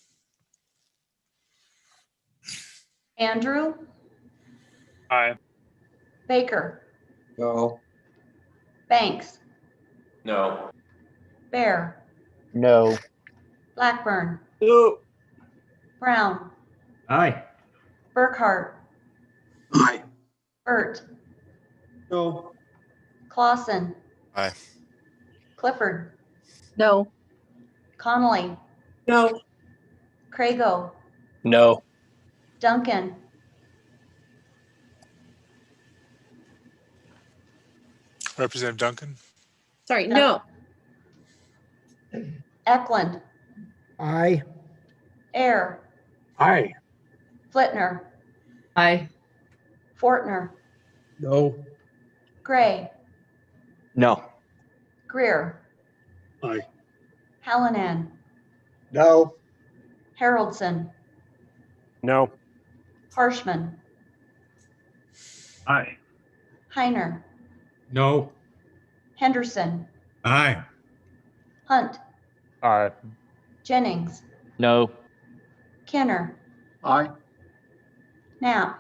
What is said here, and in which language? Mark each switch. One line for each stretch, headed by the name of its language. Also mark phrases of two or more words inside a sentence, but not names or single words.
English: Andrew? Aye. Baker? No. Banks? No. Bear? No. Blackburn? No. Brown? Aye. Burkhart? Aye. Burt? No. Clausen? Aye. Clifford? No. Connolly? No. Crago? No. Duncan? Representative Duncan? Sorry, no. Eklund? Aye. Air? Aye. Flitner? Aye. Fortner? No. Gray? No. Greer? Aye. Hallinan? No. Haroldson? No. Harshman? Aye. Heiner? No. Henderson, Aye. Hunt, Aye. Jennings, No. Kenner, Aye. Knapp,